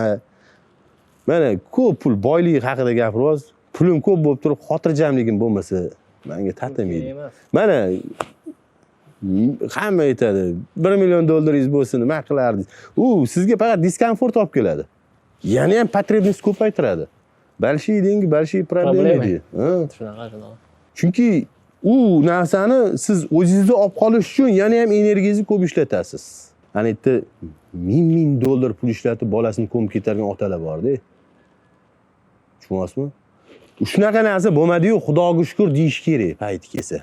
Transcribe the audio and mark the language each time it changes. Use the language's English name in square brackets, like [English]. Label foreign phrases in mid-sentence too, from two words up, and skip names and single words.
[Uzbek] Mana ko'p pul, boylik haqida gapiryapsiz. Pulim ko'p bo'lib turib, xotirjamligim bo'lmasa, menga tatimaydi. Mana hamma aytadi, 1 million dollaringiz bo'lsin, nima qilardingiz? U sizga faqat diskomfort olib keladi. Yana ham потребность ko'paytiradi. [Russian] Большие деньги, большие проблемы. [Uzbek] Chunki u narsani siz o'zingizda olib qolish uchun yana ham energiyangizni ko'p ishlatasiz. Ana yerda ming dollar pul ishlatib bolasini ko'mib ketadigan otalar bor-da. Tushunyapsizmi? Shunaqa narsa bo'lmadi-yu, Xudoga shukr deyish kerak payti kelsa.